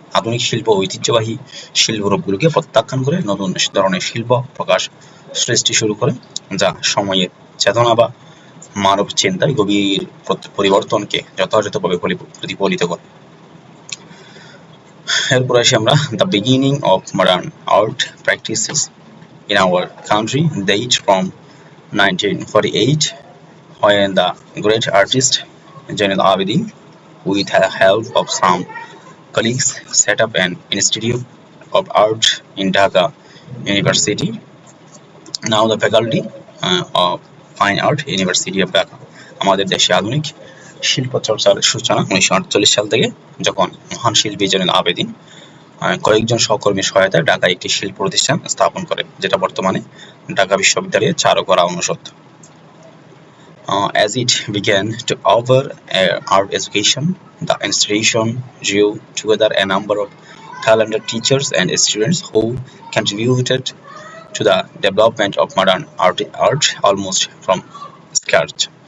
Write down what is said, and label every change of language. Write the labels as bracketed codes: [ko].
[bn] আধুনিক শিল্প ঐতিহ্যবাহী শিল্পরূপগুলোকে প্রত্যাখ্যান করে নতুন ধরনের শিল্প প্রকাশ সৃষ্টি শুরু করে, যা সময়ের চেতনা বা মানব চিন্তায় গভীর পরিবর্তনকে যথাযথভাবে প্রতিফলিত করে। এরপর আসি আমরা, [en] the beginning of modern art practices in our country date from 1948 when the great artist Zainul Abidin, with the help of some colleagues, set up an institute of art in Dhaka University, now the faculty of fine art university of Dhaka. [bn] আমাদের দেশে আধুনিক শিল্প চর্চার সূচনা 1948 সাল থেকে, যখন মহান শিল্পী জয়নুল আবেদিন কয়েকজন সহকর্মীর সহায়তায় ঢাকায় একটি শিল্প প্রতিষ্ঠান স্থাপন করে, যেটা বর্তমানে ঢাকা বিশ্ববিদ্যালয়ের চারুকলা অনুষদ। [en] As it began to offer art education, the institution drew together a number of talented teachers and students who contributed to the development of modern art almost from scratch.